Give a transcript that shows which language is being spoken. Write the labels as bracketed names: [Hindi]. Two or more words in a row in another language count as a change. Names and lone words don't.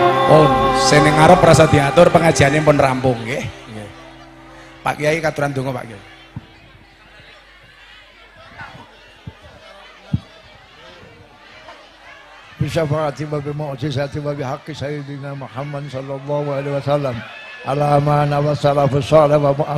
[Javanese] Oh, sing ning ngarep rasa diatur, pengajiane pun rampung nggih. Nggih. Pak Kiai katuran donga Pak Kiai. [Arabic] بشفاعة وبمعجزة وبحق سيدنا محمد صلى الله عليه وسلم على ما نوى السلف الصالح و